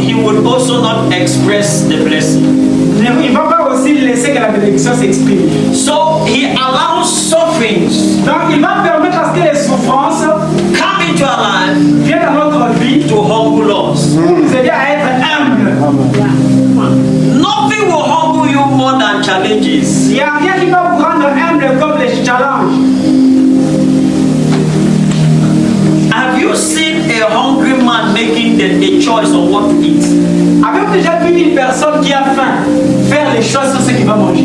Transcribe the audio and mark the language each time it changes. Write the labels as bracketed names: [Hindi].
[English] he would also not express the blessing. [French] il ne va pas aussi laisser que la bénédiction s'exprime. [English] So he allows sufferings [French] Donc il va permettre à ce que les souffrances [English] come into our life [French] viennent dans notre vie [English] to humble us. [French] pour nous aider à être humbles. [English] Nothing will humble you more than challenges. [French] Il n'y a rien qui va vous rendre humble comme les challenges. [English] Have you seen a hungry man making a choice on what to eat? [French] Avez-vous déjà vu une personne qui a faim faire les choses sur ce qu'il va manger?